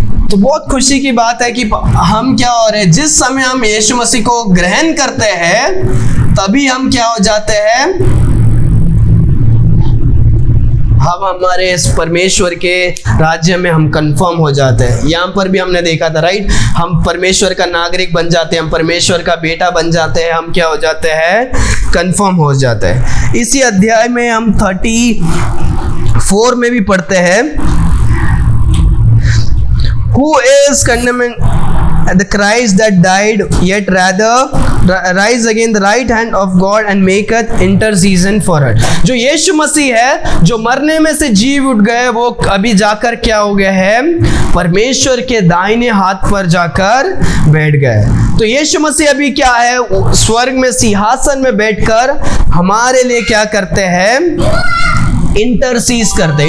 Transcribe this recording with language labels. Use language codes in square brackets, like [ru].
[hi] तो बहुत खुशी की बात है कि हम क्या हो रहे हैं, जिस समय हम यीशु मसीह को ग्रहण करते हैं तभी हम क्या हो जाते हैं, हम हमारे इस परमेश्वर के राज्य में हम कंफर्म हो जाते हैं। यहाँ पर भी हमने देखा था, राइट, हम परमेश्वर का नागरिक बन जाते हैं, हम परमेश्वर का बेटा बन जाते हैं, हम क्या हो जाते हैं, कंफर्म हो जाते हैं। इसी अध्याय में हम 34 में भी पढ़ते हैं, [en] Who is condemning the Christ that died, yet rather rise again the right hand of God and maketh intercession for us। [hi] जो यीशु मसीह है, जो मरने में से जी उठ गए, वो अभी जाकर क्या हो गए हैं, परमेश्वर के दाहिने हाथ पर जाकर बैठ गए। तो यीशु मसीह अभी क्या है, स्वर्ग में सिंहासन में बैठकर हमारे लिए क्या करते हैं, इंटरसीज करते हैं।